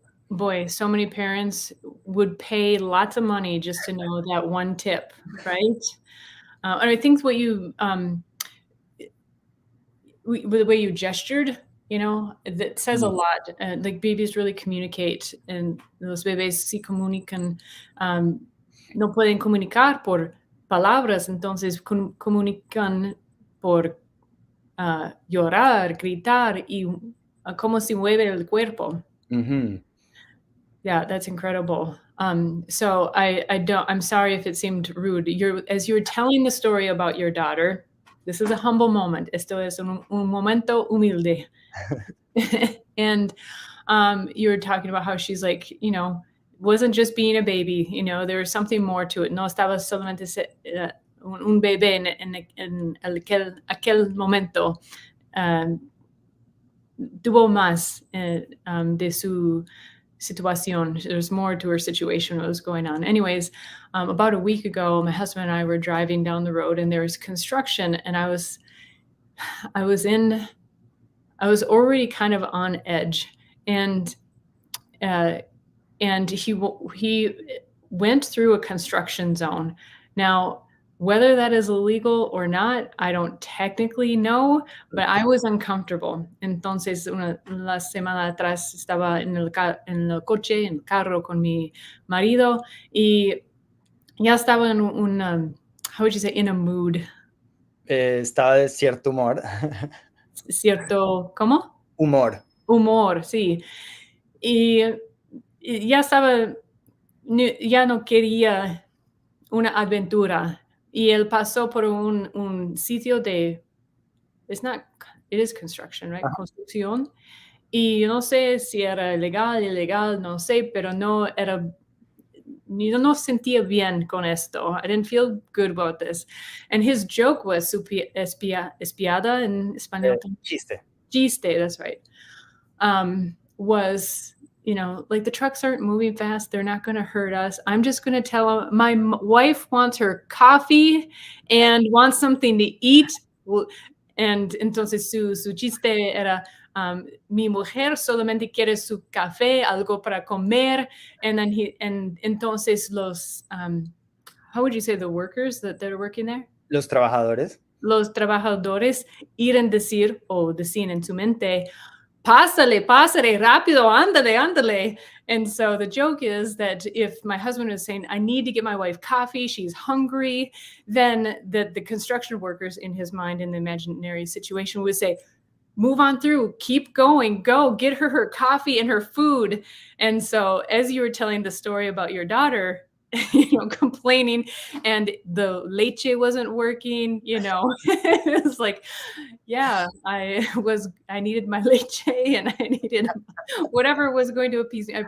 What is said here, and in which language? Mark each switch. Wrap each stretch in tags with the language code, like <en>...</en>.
<en>Boy, so many parents would pay lots of money just to know that one tip, right? And I think what you, the way you gestured, that says a lot. Like babies really communicate, and</en> <es>los bebés sí comunican, no pueden comunicar por palabras, entonces comunican por llorar, gritar y cómo se mueve el cuerpo.</es> <en>Yeah, that's incredible. So I'm sorry if it seemed rude. As you were telling the story about your daughter, this is a humble moment.</en> <es>Esto es un momento humilde.</es> <en>And you were talking about how she's like, wasn't just being a baby, there was something more to it.</en> <es>No estaba solamente un bebé en aquel momento. Tuvo más de su situación.</es> <en>There's more to her situation, what was going on. Anyways, about a week ago, my husband and I were driving down the road, and there was construction, and I was already kind of on edge, and he went through a construction zone. Now, whether that is illegal or not, I don't technically know, but I was uncomfortable.</en> <es>Entonces, la semana atrás estaba en el coche, en el carro con mi marido, y ya estaba en</es> <en>how would you say, in a mood?</en> <es>Estaba de cierto humor. Cierto, ¿cómo? Humor. Humor, sí. Y ya estaba, ya no quería una aventura. Y él pasó por un sitio</es> <en>it is construction, right? Ajá.</en> <es>Construcción. Y yo no sé si era legal, ilegal, no sé, pero no no sentía bien con esto.</es> <en>I didn't feel good about this. And his joke was</en> <es>espiada en español. Chiste.</es> <en>Chiste, that's right. Was, like the trucks aren't moving fast. They're not going to hurt us. I'm just going to tell them my wife wants her coffee and wants something to eat.</en> <es>And entonces su chiste era, mi mujer solamente quiere su café, algo para comer.</es> <en>And then</en> <es>entonces los,</es> <en>how would you say the workers that are working there?</en> <es>Los trabajadores. Los trabajadores iban decían en su mente, pásale, rápido, ándale.</es> <en>And so the joke is that if my husband was saying, I need to get my wife coffee, she's hungry, then the construction workers in his mind, in the imaginary situation, would say, move on through, keep going, go, get her coffee and her food. And so as you were telling the story about your daughter, complaining, and the leche wasn't working, it was like, yeah, I needed my leche, and I needed whatever was going to appease me.</en>